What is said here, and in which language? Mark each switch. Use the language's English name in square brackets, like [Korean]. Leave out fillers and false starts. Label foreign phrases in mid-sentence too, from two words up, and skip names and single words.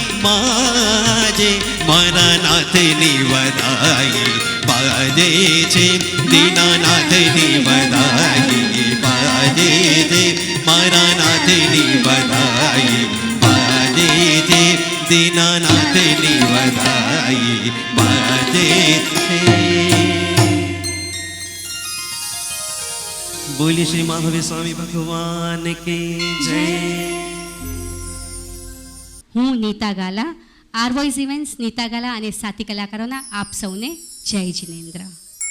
[Gujarati] બાજે, મારા નાથને બધાઈ બાજે છે, દીનાનાથને બધાઈ બાજે છે, મારા નાથને બધાઈ બાજે છે, દીનાનાથને બધાઈ બાજે છે। [Hindi] बोलिए श्री महावीर स्वामी भगवान की जय। [Gujarati] હું નીતા ગાલા, આર વોઇસ ઇવેન્ટ્સ નીતા ગાલા અને સાથી કલાકારોના આપ સૌને જય જિનેન્દ્ર.